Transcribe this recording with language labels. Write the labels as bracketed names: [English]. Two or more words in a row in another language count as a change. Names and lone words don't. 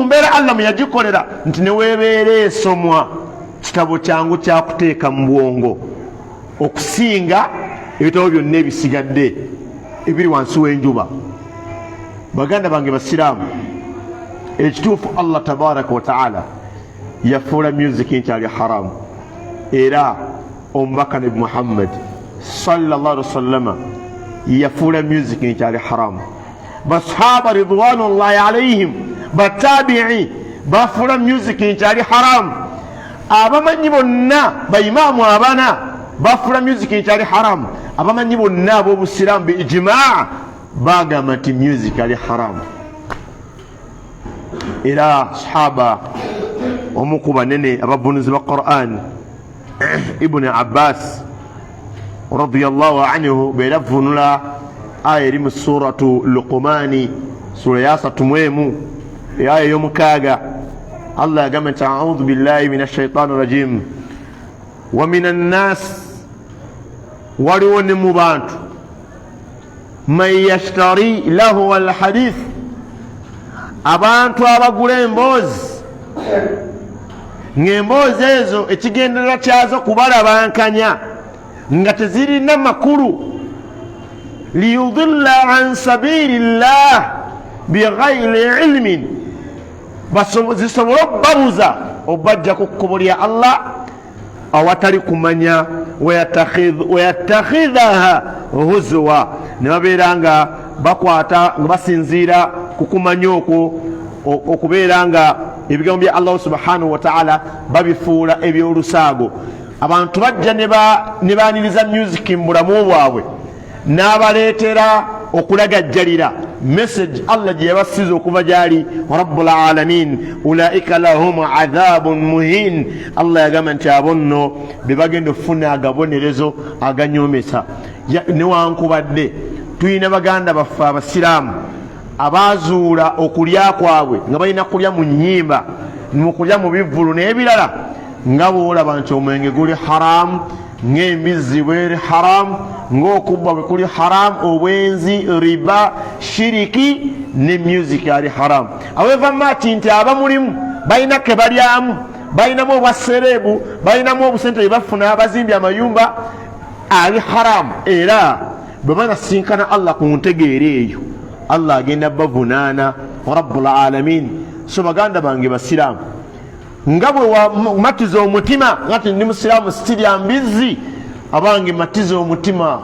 [Ganda] mbeera allah mwe yagikolera nti neweebeera esomwa kitabo kyangu kyakuteeka mu bwongo okusinga ebitabo byonna ebisigadde ebiri wansi w'enjuba baganda bange basiraamu ekituufu [Arabic] allah tabaraka wataala [Ganda] yafuula music nti ali haramu era omubaka [Arabic] nabi muhammad sallallahu alaihi wasallama [Ganda] yafuula music nti ali haramu basahaba [Arabic] ridwanullahi alaihim [Ganda] batabi'i bafuula music nti ali haramu abamanyi bonna baimaamu abana bafuula music nti ali haramu abamanyi bonna ab'obusiraamu biijimaa bagamba nti music ali haramu era sahaba omuku banene abavunuzi ba quran ibuni abbas [Arabic] radiyallahu anhu [Ganda] beeravunula aya eri mu suratu luqumani sura ya 3 aya ey'omukaaga allah yagamba nti [Arabic] audhu billahi min ashaitani rajim wa minan nas [Ganda] waliwo ne mu bantu [Arabic] man yashtari lahu alhadith [Ganda] abantu abagula emboozi ng'emboozi ezo ekigenderera kyazo kubalabankanya nga tezirina makulu [Arabic] liyudilla an sabilillah bighayri ilmin [Ganda] zisobole okubabuza obajja ku kkubo lya Allah awatali kumanya [Arabic] wayatakhidhaha huzwa [Ganda] ne babeera nga bakwata nga basinziira ku kumanya okwo okubeera nga ebigambo bya [Arabic] Allah subhanahu wa ta'ala [Ganda] babifuula ebyolusaago. Abantu bajja ne baaniriza music mu bulamu bwabwe n'abaleetera okulagajjalira message Allah gye yabasiza okuva gyali [Arabic] rabbul alamin ulaika lahum adhabun muhin. [Ganda] Allah yagamba nti abo nno be bagenda okufuna agabonerezo aganyomesa. Newankubadde tulina baganda baffe abasiraamu abazuula okulya kwabwe nga balina kulya mu nnyimba mukulya mu bivvulu n'ebirala nga boolaba nti omwenge guli haramu, ng'embizzi bweri haramu, ng'okubba bwe kuli haramu, obwenzi, riba, shiriki ne music ali haramu. [English] However much [Ganda] nti abamulimu balina ke balyamu, balinamu obwaserebu, balinamu obusente bwe bafuna abazimbye amayumba ali haramu. Era bwe banasinkana Allah ku ntegeera eyo Allah agenda bavunaana [Arabic] rabbul alamin. [Ganda] So baganda bange basiraamu nga bwe wamatiza omutima ngati ndi musiraamu sitirya mbizzi, abange matiza omutima.